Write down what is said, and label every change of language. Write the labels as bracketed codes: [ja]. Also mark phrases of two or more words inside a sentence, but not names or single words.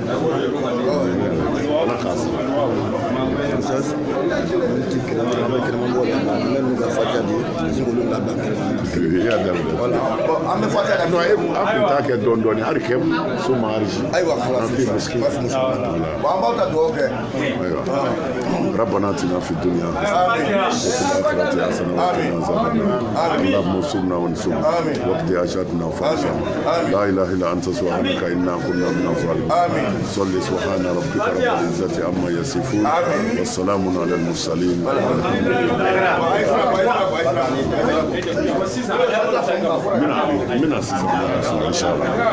[bm] ala k'a sara an bɛ fatiha ka non a kun t'a kɛ dɔɔni dɔɔni hali kɛ so ma arisi ayiwa an b'aw ta dugawu kɛ [ar] ربنا اتنا في الدنيا حسنه وفي الاخره حسنه وقنا عذاب النار اللهم انصرنا وانصرنا وقت حاجاتنا وفرجنا لا اله الا انت سبحانك انا كنا من الظالمين صل سبحان ربك رب العزه عما يصفون والسلام على المرسلين من ان شاء الله